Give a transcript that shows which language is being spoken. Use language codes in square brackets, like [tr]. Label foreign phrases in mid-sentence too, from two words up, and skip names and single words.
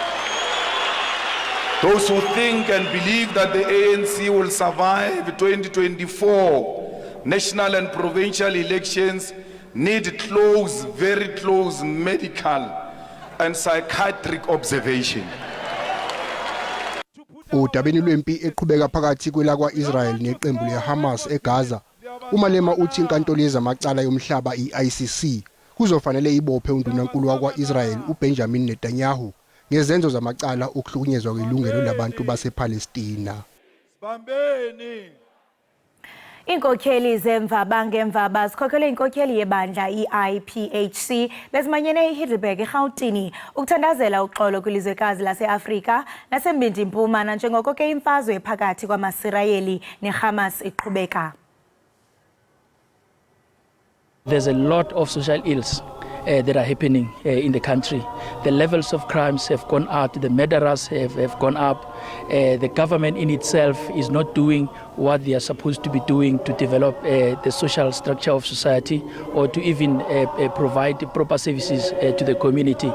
[en] Those who think and believe that the ANC will survive 2024 national and provincial elections need close, very close medical and psychiatric observation. [zu] Udabeni lwempi eqhubeka phakathi kwelakwa-Israel neqembu le-Hamas eGaza, uMalema uthi inkantolo yezamacala yomhlaba i-ICC kuzofanele ibophe undunankulu wakwa-Israel uBenjamin Netanyahu ngezenzo zamacala okuhlukunyezwa kwelungelo labantu basePalestina. [xh] Inkokheli zemvaba ngemvaba zikhokhele inkokheli yebandla i-IPHC bezimanyene eHeidelberg eGauteng ukuthandazela uxolo kwilizwekazi lase-Afrika lasembindi-mpuma njengoko ke imfazwe phakathi kwamaSirayeli neHamas iqhubeka. [en] There's a lot of social ills that are happening in the country. The levels of crimes have gone up, the murderers have gone up. The government in itself is not doing what they are supposed to be doing to develop the social structure of society or to even provide proper services to the community.